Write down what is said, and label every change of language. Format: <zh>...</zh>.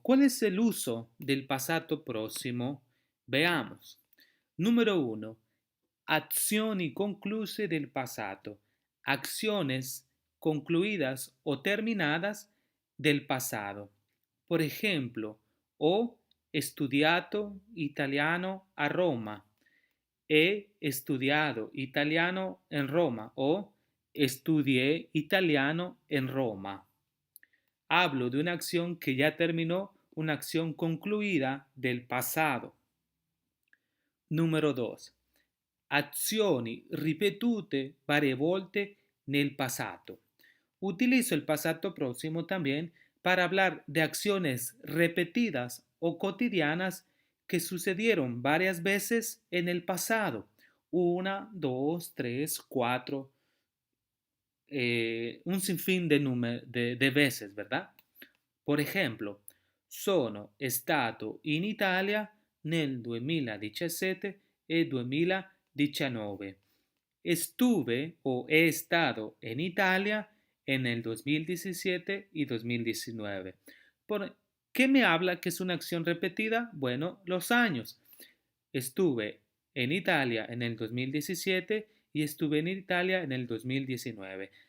<es>¿Cuál es el uso del passato próximo? Veamos. Número uno.</es> <it>Azioni concluse del passato.</it> <es>Acciones concluidas o terminadas del pasado. Por ejemplo,</es> <it>ho studiato italiano a Roma.</it> <es>He estudiado italiano en Roma o estudié italiano en Roma. Hablo de una acción que ya terminó, una acción concluida del pasado.</es> <it>Numero 2. Azioni ripetute varie volte nel passato.</it> <es>Utilizo el pasado próximo también para hablar de acciones repetidas o cotidianas que sucedieron varias veces en el pasado. Una, dos, tres, cuatro, un sinfín de veces, ¿verdad?</es> <it>Por esempio, sono stato in Italia nel 2017 e 2019.</it> <es>Estuve o he estado en Italia en el 2017 y 2019. ¿Por qué me habla que es una acción repetida? Bueno, los años. Estuve en Italia en el 2017 y estuve en Italia en el 2019.</es>